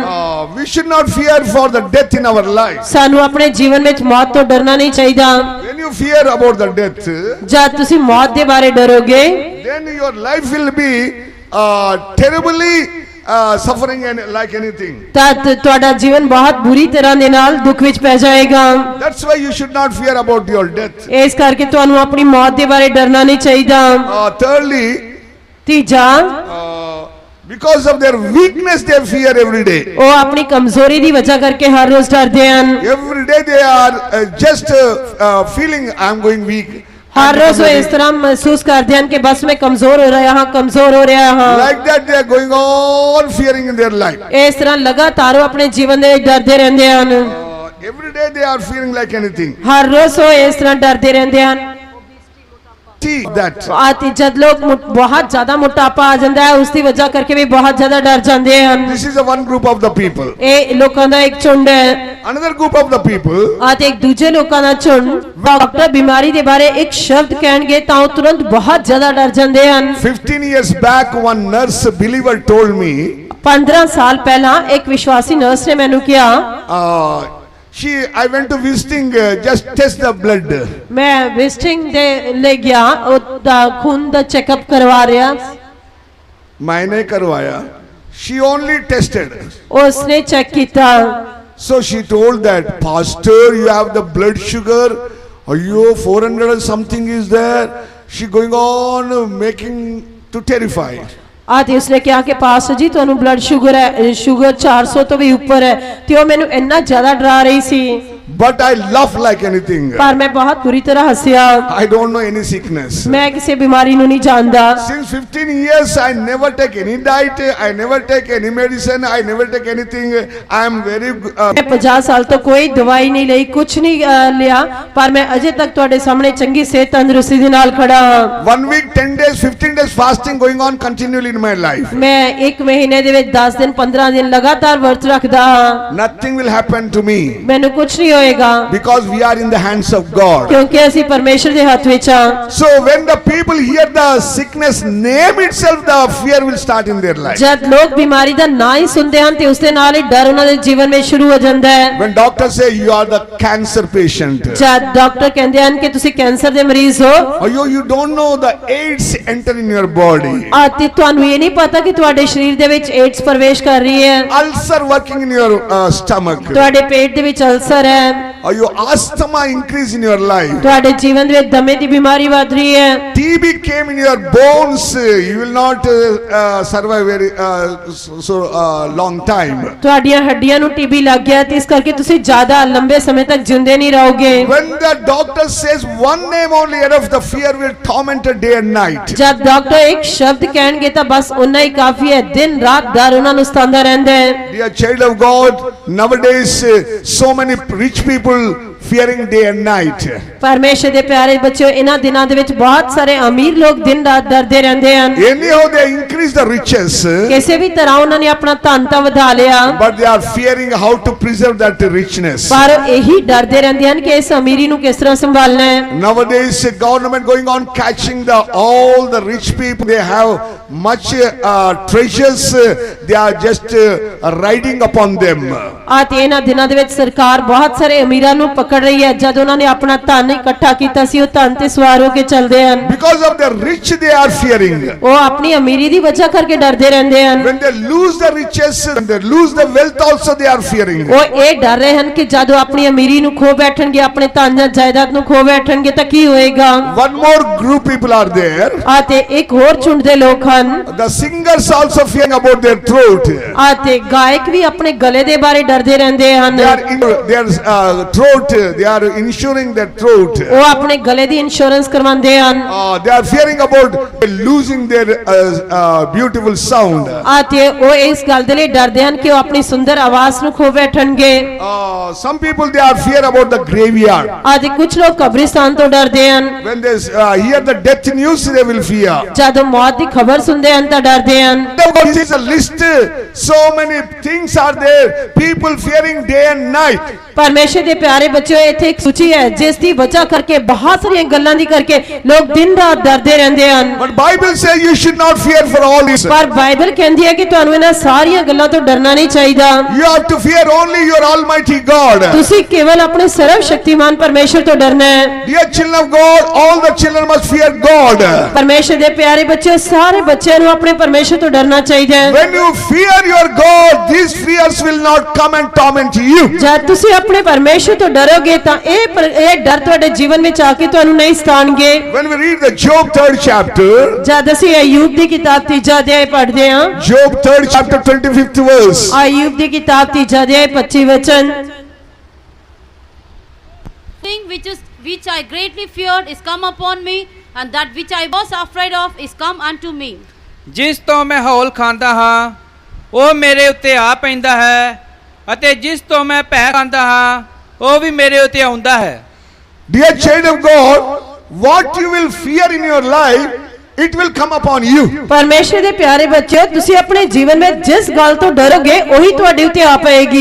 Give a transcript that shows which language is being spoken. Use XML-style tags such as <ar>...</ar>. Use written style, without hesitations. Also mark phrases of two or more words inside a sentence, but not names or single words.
<en>We should not fear for the death in our life.</en> <pa>ਸਾਨੂੰ ਆਪਣੇ ਜੀਵਨ ਵਿੱਚ ਮੌਤ ਤੋਂ ਡਰਨਾ ਨਹੀਂ ਚਾਹੀਦਾ।</pa> <en>When you fear about the death,</en> <pa>ਜਦ ਤੁਸੀਂ ਮੌਤ ਦੇ ਬਾਰੇ ਡਰੋਗੇ</pa> <en>then your life will be terribly suffering and like anything.</en> <pa>ਤਾਂ ਤੁਹਾਡਾ ਜੀਵਨ ਬਹੁਤ ਬੁਰੀ ਤਰ੍ਹਾਂ ਦੇ ਨਾਲ ਦੁੱਖ ਵਿੱਚ ਪੈ ਜਾਏਗਾ।</pa> <en>That's why you should not fear about your death.</en> <pa>ਇਸ ਕਰਕੇ ਤੁਹਾਨੂੰ ਆਪਣੀ ਮੌਤ ਦੇ ਬਾਰੇ ਡਰਨਾ ਨਹੀਂ ਚਾਹੀਦਾ।</pa> <en>Thirdly,</en> <pa>ਤੀਜਾ,</pa> <en>because of their weakness they fear every day.</en> <pa>ਉਹ ਆਪਣੀ ਕਮਜ਼ੋਰੀ ਦੀ ਵਜ੍ਹਾ ਕਰਕੇ ਹਰ ਰੋਜ਼ ਡਰਦੇ ਹਨ।</pa> <en>Every day they are just feeling I am going weak.</en> <pa>ਹਰ ਰੋਜ਼ ਉਹ ਇਸ ਤਰ੍ਹਾਂ ਮਹਿਸੂਸ ਕਰਦੇ ਹਨ ਕਿ ਬਸ ਮੈਂ ਕਮਜ਼ੋਰ ਹੋ ਰਿਹਾ ਹਾਂ, ਕਮਜ਼ੋਰ ਹੋ ਰਿਹਾ ਹਾਂ।</pa> <en>Like that they are going on fearing in their life.</en> <pa>ਇਸ ਤਰ੍ਹਾਂ ਲਗਾਤਾਰ ਉਹ ਆਪਣੇ ਜੀਵਨ ਦੇ ਵਿੱਚ ਡਰਦੇ ਰਹਿੰਦੇ ਹਨ।</pa> <en>Every day they are fearing like anything.</en> <pa>ਹਰ ਰੋਜ਼ ਉਹ ਇਸ ਤਰ੍ਹਾਂ ਡਰਦੇ ਰਹਿੰਦੇ ਹਨ।</pa> <en>See that.</en> <pa>ਆਤੀ ਜਦ ਲੋਕ ਬਹੁਤ ਜ਼ਿਆਦਾ ਮੋਟਾਪਾ ਆ ਜਾਂਦਾ ਹੈ ਉਸ ਦੀ ਵਜ੍ਹਾ ਕਰਕੇ ਵੀ ਬਹੁਤ ਜ਼ਿਆਦਾ ਡਰ ਜਾਂਦੇ ਹਨ।</pa> <en>This is a one group of the people.</en> <pa>ਇਹ ਲੋਕਾਂ ਦਾ ਇੱਕ ਝੁੰਡ ਹੈ।</pa> <en>Another group of the people.</en> <pa>ਆਤੇ ਇੱਕ ਦੂਜੇ ਲੋਕਾਂ ਦਾ ਝੁੰਡ ਡਾਕਟਰ ਬਿਮਾਰੀ ਦੇ ਬਾਰੇ ਇੱਕ ਸ਼ਬਦ ਕਹਿਣਗੇ ਤਾਂ ਉਹ ਤੁਰੰਤ ਬਹੁਤ ਜ਼ਿਆਦਾ ਡਰ ਜਾਂਦੇ ਹਨ।</pa> <en>15 years back one nurse believer told me</en> <pa>15 ਸਾਲ ਪਹਿਲਾਂ ਇੱਕ ਵਿਸ਼ਵਾਸੀ ਨਰਸ ਨੇ ਮੈਨੂੰ ਕਿਹਾ</pa> <en>I went to visiting just test the blood.</en> <pa>ਮੈਂ ਵਿਜ਼ਿਟਿੰਗ ਦੇ ਲਈ ਗਿਆ, ਉਹਦਾ ਖੂਨ ਦਾ ਚੈੱਕਅਪ ਕਰਵਾ ਰਿਹਾ।</pa> <hi>मैंने करवाया.</hi> <en>She only tested.</en> <pa>ਉਸਨੇ ਚੈੱਕ ਕੀਤਾ।</pa> <en>So she told that pastor you have the blood sugar. Ayyo 400 and something is there. She going on making to terrify.</en> <pa>ਆਤੇ ਉਸਨੇ ਕਿਹਾ ਕਿ ਪਾਸਟਰ ਜੀ ਤੁਹਾਨੂੰ</pa> <en>blood sugar</en> <pa>ਹੈ, ਸ਼ੂਗਰ 400 ਤੋਂ ਵੀ ਉੱਪਰ ਹੈ। ਤੇ ਉਹ ਮੈਨੂੰ ਇੰਨਾ ਜ਼ਿਆਦਾ ਡਰਾ ਰਹੀ ਸੀ।</pa> <en>But I laugh like anything.</en> <pa>ਪਰ ਮੈਂ ਬਹੁਤ ਬੁਰੀ ਤਰ੍ਹਾਂ ਹੱਸਿਆ।</pa> <en>I don't know any sickness.</en> <pa>ਮੈਂ ਕਿਸੇ ਬਿਮਾਰੀ ਨੂੰ ਨਹੀਂ ਜਾਣਦਾ।</pa> <en>Since 15 years I never take any diet. I never take any medicine. I never take anything. I am very</en> <pa>ਮੈਂ 50 ਸਾਲ ਤੋਂ ਕੋਈ ਦਵਾਈ ਨਹੀਂ ਲਈ, ਕੁਝ ਨਹੀਂ ਲਿਆ, ਪਰ ਮੈਂ ਅਜੇ ਤੱਕ ਤੁਹਾਡੇ ਸਾਹਮਣੇ ਚੰਗੀ ਸਿਹਤ ਤੰਦਰੁਸਤੀ ਦੇ ਨਾਲ ਖੜਾ ਹਾਂ।</pa> <en>1 week 10 days 15 days fasting going on continually in my life.</en> <pa>ਮੈਂ ਇੱਕ ਮਹੀਨੇ ਦੇ ਵਿੱਚ 10 ਦਿਨ 15 ਦਿਨ ਲਗਾਤਾਰ ਵਰਤ ਰੱਖਦਾ ਹਾਂ।</pa> <en>Nothing will happen to me</en> <pa>ਮੈਨੂੰ ਕੁਝ ਨਹੀਂ ਹੋਏਗਾ</pa> <en>because we are in the hands of God.</en> <pa>ਕਿਉਂਕਿ ਅਸੀਂ ਪਰਮੇਸ਼ਰ ਦੇ ਹੱਥ ਵਿੱਚ ਹਾਂ।</pa> <en>So when the people hear the sickness name itself, the fear will start in their life.</en> <pa>ਜਦ ਲੋਕ ਬਿਮਾਰੀ ਦਾ ਨਾਂ ਹੀ ਸੁਣਦੇ ਹਨ ਤੇ ਉਸ ਦੇ ਨਾਲ ਹੀ ਡਰ ਉਹਨਾਂ ਦੇ ਜੀਵਨ ਵਿੱਚ ਸ਼ੁਰੂ ਹੋ ਜਾਂਦਾ ਹੈ।</pa> <en>When doctors say you are the cancer patient,</en> <pa>ਜਦ ਡਾਕਟਰ ਕਹਿੰਦੇ ਹਨ ਕਿ ਤੁਸੀਂ ਕੈਂਸਰ ਦੇ ਮਰੀਜ਼ ਹੋ,</pa> <en>oh you don't know the AIDS enter in your body.</en> <pa>ਅਤੇ ਤੁਹਾਨੂੰ ਇਹ ਨਹੀਂ ਪਤਾ ਕਿ ਤੁਹਾਡੇ ਸਰੀਰ ਦੇ ਵਿੱਚ ਏਡਸ ਪ੍ਰਵੇਸ਼ ਕਰ ਰਹੀ ਹੈ।</pa> <en>Ulcer working in your stomach.</en> <pa>ਤੁਹਾਡੇ ਪੇਟ ਦੇ ਵਿੱਚ ਅਲਸਰ ਹੈ।</pa> <en>Or your asthma increase in your life.</en> <pa>ਤੁਹਾਡੇ ਜੀਵਨ ਦੇ ਵਿੱਚ ਦਮੇ ਦੀ ਬਿਮਾਰੀ ਵੱਧ ਰਹੀ ਹੈ।</pa> <en>TB came in your bones. You will not survive very long time.</en> <pa>ਤੁਹਾਡੀਆਂ ਹੱਡੀਆਂ ਨੂੰ ਟੀਬੀ ਲੱਗ ਗਿਆ ਤੇ ਇਸ ਕਰਕੇ ਤੁਸੀਂ ਜ਼ਿਆਦਾ ਲੰਬੇ ਸਮੇਂ ਤੱਕ ਜਿੰਦੇ ਨਹੀਂ ਰਹੋਗੇ।</pa> <en>When the doctor says one name only, enough the fear will torment day and night.</en> <pa>ਜਦ ਡਾਕਟਰ ਇੱਕ ਸ਼ਬਦ ਕਹਿਣਗੇ ਤਾਂ ਬਸ ਉਨਾ ਹੀ ਕਾਫੀ ਹੈ, ਦਿਨ ਰਾਤ ਡਰ ਉਹਨਾਂ ਨੂੰ ਸਤਾਉਂਦਾ ਰਹਿੰਦਾ ਹੈ।</pa> <en>Dear child of God, nowadays so many rich people fearing day and night.</en> <pa>ਪਰਮੇਸ਼ਰ ਦੇ ਪਿਆਰੇ ਬੱਚਿਓ, ਇਹਨਾਂ ਦਿਨਾਂ ਦੇ ਵਿੱਚ ਬਹੁਤ ਸਾਰੇ ਅਮੀਰ ਲੋਕ ਦਿਨ ਰਾਤ ਡਰਦੇ ਰਹਿੰਦੇ ਹਨ।</pa> <en>Anyhow they increase the riches,</en> <pa>ਕਿਸੇ ਵੀ ਤਰ੍ਹਾਂ ਉਹਨਾਂ ਨੇ ਆਪਣਾ ਧਨ ਤਾਂ ਵਧਾ ਲਿਆ,</pa> <en>but they are fearing how to preserve that richness.</en> <pa>ਪਰ ਇਹੀ ਡਰਦੇ ਰਹਿੰਦੇ ਹਨ ਕਿ ਇਸ ਅਮੀਰੀ ਨੂੰ ਕਿਸ ਤਰ੍ਹਾਂ ਸੰਭਾਲਣਾ ਹੈ।</pa> <en>Nowadays government going on catching all the rich people. They have much treasures. They are just riding upon them.</en> <pa>ਆਤੇ ਇਹਨਾਂ ਦਿਨਾਂ ਦੇ ਵਿੱਚ ਸਰਕਾਰ ਬਹੁਤ ਸਾਰੇ ਅਮੀਰਾਂ ਨੂੰ ਪਕੜ ਪਕੜ ਰਹੀ ਹੈ। ਜਦ ਉਹਨਾਂ ਨੇ ਆਪਣਾ ਧਨ ਇਕੱਠਾ ਕੀਤਾ ਸੀ, ਉਹ ਧਨ ਤੇ ਸਵਾਰ ਹੋ ਕੇ ਚੱਲਦੇ ਹਨ।</pa> <en>Because of their rich, they are fearing.</en> <pa>ਉਹ ਆਪਣੀ ਅਮੀਰੀ ਦੀ ਵਜ੍ਹਾ ਕਰਕੇ ਡਰਦੇ ਰਹਿੰਦੇ ਹਨ।</pa> <en>When they lose the riches, when they lose the wealth also, they are fearing.</en> <pa>ਉਹ ਇਹ ਡਰ ਰਹੇ ਹਨ ਕਿ ਜਦੋਂ ਆਪਣੀ ਅਮੀਰੀ ਨੂੰ ਖੋ ਬੈਠਣਗੇ, ਆਪਣੇ ਧਨ ਜਾਂ ਜਾਇਦਾਦ ਨੂੰ ਖੋ ਬੈਠਣਗੇ ਤਾਂ ਕੀ ਹੋਏਗਾ।</pa> <en>One more group people are there.</en> <pa>ਅਤੇ ਇੱਕ ਹੋਰ ਝੁੰਡ ਦੇ ਲੋਕ ਹਨ।</pa> <en>The singers also fearing about their throat.</en> <pa>ਅਤੇ ਗਾਇਕ ਵੀ ਆਪਣੇ ਗਲੇ ਦੇ ਬਾਰੇ ਡਰਦੇ ਰਹਿੰਦੇ ਹਨ।</pa> <en>They are in their throat. They are insuring their throat.</en> <pa>ਉਹ ਆਪਣੇ ਗਲੇ ਦੀ ਇੰਸ਼ੋਰੈਂਸ ਕਰਵਾਉਂਦੇ ਹਨ।</pa> <en>They are fearing about losing their beautiful sound.</en> <pa>ਅਤੇ ਉਹ ਇਸ ਗੱਲ ਦੇ ਲਈ ਡਰਦੇ ਹਨ ਕਿ ਉਹ ਆਪਣੀ ਸੁੰਦਰ ਆਵਾਜ਼ ਨੂੰ ਖੋ ਬੈਠਣਗੇ।</pa> <en>Some people, they are fear about the graveyard.</en> <pa>ਅਤੇ ਕੁਝ ਲੋਕ ਕਬਰਿਸਤਾਨ ਤੋਂ ਡਰਦੇ ਹਨ।</pa> <en>When they hear the death news, they will fear.</en> <pa>ਜਦੋਂ ਮੌਤ ਦੀ ਖਬਰ ਸੁਣਦੇ ਹਨ ਤਾਂ ਡਰਦੇ ਹਨ।</pa> <en>This is a list. So many things are there. People fearing day and night.</en> <pa>ਪਰਮੇਸ਼ਰ ਦੇ ਪਿਆਰੇ ਬੱਚਿਓ, ਇੱਥੇ ਇੱਕ ਸੂਚੀ ਹੈ ਜਿਸ ਦੀ ਵਜ੍ਹਾ ਕਰਕੇ ਬਹੁਤ ਸਾਰੀਆਂ ਗੱਲਾਂ ਦੀ ਕਰਕੇ ਲੋਕ ਦਿਨ ਰਾਤ ਡਰਦੇ ਰਹਿੰਦੇ ਹਨ।</pa> <en>But Bible says you should not fear for all this.</en> <pa>ਪਰ ਬਾਈਬਲ ਕਹਿੰਦੀ ਹੈ ਕਿ ਤੁਹਾਨੂੰ ਇਹਨਾਂ ਸਾਰੀਆਂ ਗੱਲਾਂ ਤੋਂ ਡਰਨਾ ਨਹੀਂ ਚਾਹੀਦਾ।</pa> <en>You have to fear only your Almighty God.</en> <pa>ਤੁਸੀਂ ਕੇਵਲ ਆਪਣੇ ਸਰਵ ਸ਼ਕਤੀਮਾਨ ਪਰਮੇਸ਼ਰ ਤੋਂ ਡਰਨਾ ਹੈ।</pa> <en>Dear children of God, all the children must fear God.</en> <pa>ਪਰਮੇਸ਼ਰ ਦੇ ਪਿਆਰੇ ਬੱਚਿਓ, ਸਾਰੇ ਬੱਚਿਆਂ ਨੂੰ ਆਪਣੇ ਪਰਮੇਸ਼ਰ ਤੋਂ ਡਰਨਾ ਚਾਹੀਦਾ ਹੈ।</pa> <en>When you fear your God, these fears will not come and torment you.</en> <pa>ਜਦ ਤੁਸੀਂ ਆਪਣੇ ਪਰਮੇਸ਼ਰ ਤੋਂ ਡਰੋਗੇ ਤਾਂ ਇਹ ਡਰ ਤੁਹਾਡੇ ਜੀਵਨ ਵਿੱਚ ਆ ਕੇ ਤੁਹਾਨੂੰ ਨਹੀਂ ਸਤਾਣਗੇ।</pa> <en>When we read the Job 3rd chapter,</en> <pa>ਜਦ ਅਸੀਂ ਅਯੂਬ ਦੀ ਕਿਤਾਬ 3 ਅਧਿਆਇ ਪੜ੍ਹਦੇ ਹਾਂ,</pa> <en>Job 3rd chapter 25th verse.</en> <pa>ਅਯੂਬ ਦੀ ਕਿਤਾਬ 3 ਅਧਿਆਇ 25 ਵਚਨ।</pa> <en>Thing which I greatly feared is come upon me, and that which I was afraid of is come unto me.</en> <pa>ਜਿਸ ਤੋਂ ਮੈਂ ਹੌਲ ਖਾਂਦਾ ਹਾਂ ਉਹ ਮੇਰੇ ਉੱਤੇ ਆ ਪੈਂਦਾ ਹੈ, ਅਤੇ ਜਿਸ ਤੋਂ ਮੈਂ ਭੈ ਖਾਂਦਾ ਹਾਂ ਉਹ ਵੀ ਮੇਰੇ ਉੱਤੇ ਆਉਂਦਾ ਹੈ।</pa> <en>Dear child of God, what you will fear in your life, it will come upon you.</en> <pa>ਪਰਮੇਸ਼ਰ ਦੇ ਪਿਆਰੇ ਬੱਚਿਓ, ਤੁਸੀਂ ਆਪਣੇ ਜੀਵਨ ਵਿੱਚ ਜਿਸ ਗੱਲ ਤੋਂ ਡਰੋਗੇ ਉਹੀ ਤੁਹਾਡੇ ਉੱਤੇ ਆ ਪਏਗੀ।</pa>